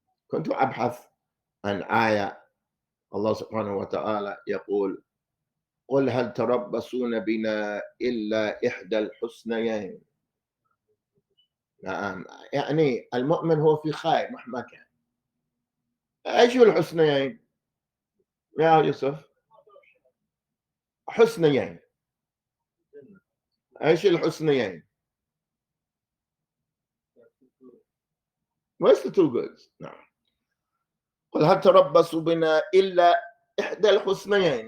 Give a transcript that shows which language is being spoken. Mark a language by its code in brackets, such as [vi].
[ar] كنت أبحث عن آية الله سبحانه وتعالى يقول قل هل تربصون بنا إلا إحدى الحسنيين. نعم. يعني المؤمن هو في خير مهما كان. ايش هو الحسنيين يا يوسف؟ حسنيين. ايش الحسنيين؟ [en] Where's the two goods? [ar] نعم. قل هل تربصوا بنا إلا إحدى الحسنيين.